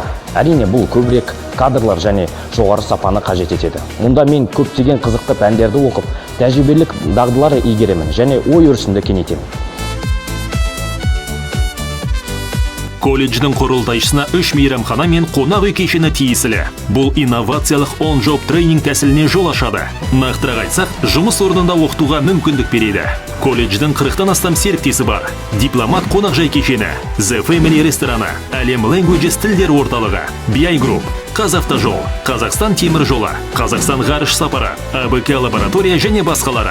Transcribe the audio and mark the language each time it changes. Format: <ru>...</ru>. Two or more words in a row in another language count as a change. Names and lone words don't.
<kk>Әрине бұл көбірек кадрлар және жоғары сапаны қажет етеді. Мұнда мен көптеген қызықты пәндерді оқып, тәжірибелік дағдылар игеремін және ой өрісімді кеңейтемін. Колледждің құрылтайшысына 3 мейрамхана мен қонақ үй кешені тиесілі. Бұл инновациялық on-job тренинг тәсіліне жол ашады. Нақтырақ айтсақ, жұмыс орнында оқытуға мүмкіндік береді. Колледждің 40-тан астам серіктесі бар. Дипломат қонақжай кешені, The Family рестораны, әлем Languages тілдер орталығы, BI Group, Қазавтожол, Қазақстан темір жолы, Қазақстан ғарыш сапары, АБК лаборатория және басқалары.</kk>